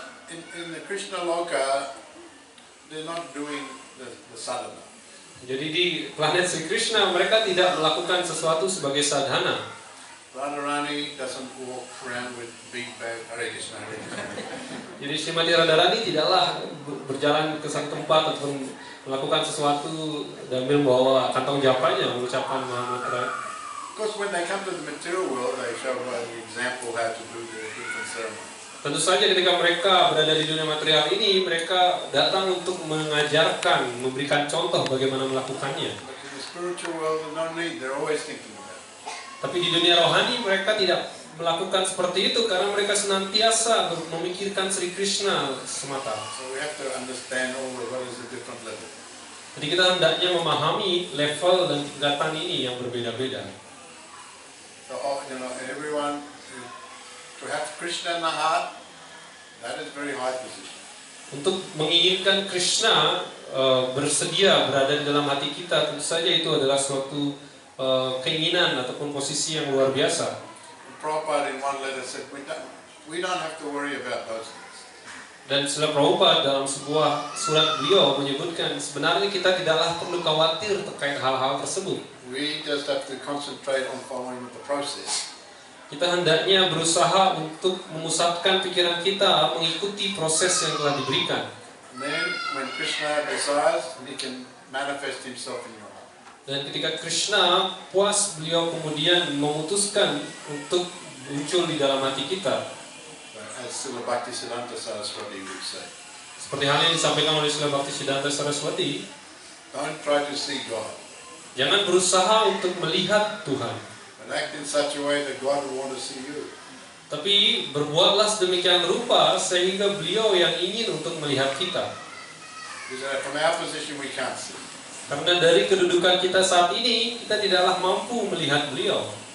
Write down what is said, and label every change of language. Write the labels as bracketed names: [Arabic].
[English] In the Krishna Loka, they're not doing the sadhana. [Indonesian] Jadi di planet Sri Krishna mereka tidak melakukan sesuatu sebagai sadhana. [English] Radharani doesn't walk around with big bag, Hare Krishna, Hare Krishna. [Indonesian] Jadi Srimati Radharani tidaklah berjalan ke satu tempat ataupun melakukan sesuatu sambil membawa kantong japanya mengucapkan Maha Mantra. [English] Of course, when they come to the material world, they show an example how to do the different ceremonies. [Indonesian] Tentu saja ketika mereka berada di dunia material ini, mereka datang untuk mengajarkan, memberikan contoh bagaimana melakukannya. [English] But in the spiritual world, there's no need. They're always thinking about it. [Indonesian] Tapi di dunia rohani mereka tidak melakukan seperti itu karena mereka senantiasa memikirkan Sri Krishna semata. [English] So we have to understand what is the different level. [Indonesian] Jadi kita hendaknya memahami level dan tingkatan ini yang berbeda-beda. [English] So everyone To have Krishna in the heart, that is very high position. [Indonesian] Untuk menginginkan Krishna bersedia berada di dalam hati kita, tentu saja itu adalah suatu keinginan ataupun posisi yang luar biasa. [English] Prabhupada in one letter said, we don't have to worry about those things. [Indonesian] Dan Srila Prabhupada dalam sebuah surat beliau menyebutkan sebenarnya kita tidaklah perlu khawatir terkait hal-hal tersebut. [English] We just have to concentrate on following the process. [Indonesian] Kita hendaknya berusaha untuk memusatkan pikiran kita mengikuti proses yang telah diberikan. [English] And then when Krishna desires, he can manifest himself in your heart. [Indonesian] Dan ketika Krishna puas, beliau kemudian memutuskan untuk muncul di dalam hati kita. [English] As Srila Bhaktisiddhanta Saraswati would say. [Indonesian] Seperti hal yang disampaikan oleh Srila Bhaktisiddhanta Saraswati, [English] Don't try to see God, [Indonesian] jangan berusaha untuk melihat Tuhan, [English] but act in such a way that God will want to see you. [Indonesian] tapi berbuatlah sedemikian rupa sehingga beliau yang ingin untuk melihat kita. [English] Because from our position we can't see. [Indonesian] Karena dari kedudukan kita saat ini, kita tidaklah mampu melihat beliau.